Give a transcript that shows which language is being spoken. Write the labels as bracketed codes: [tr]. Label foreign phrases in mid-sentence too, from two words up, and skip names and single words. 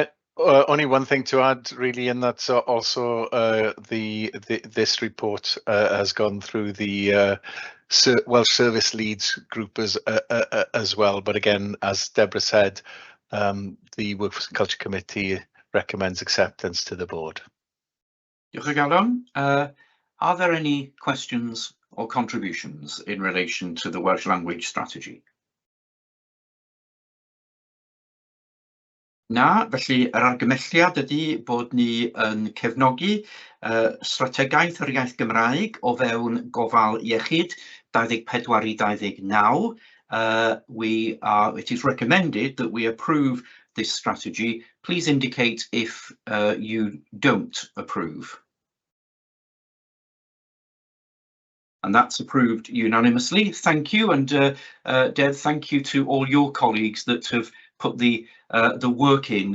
[en] Only one thing to add, really, and that's also this report has gone through the Welsh Service Leads group as well. But again, as Deborah said, the Workforce and Culture Committee recommends acceptance to the board. [cy] Diolch o galon. [en] Are there any questions or contributions in relation to the Welsh Language Strategy? [cy] Na, felly yr argymelliad ydy bod ni yn cefnogi strategaeth yr iaith Gymraeg o fewn gofal iechyd 24 i 29. [en] It is recommended that we approve this strategy. Please indicate if you don't approve. And that's approved unanimously. Thank you, and Deb, thank you to all your colleagues that have put the work in.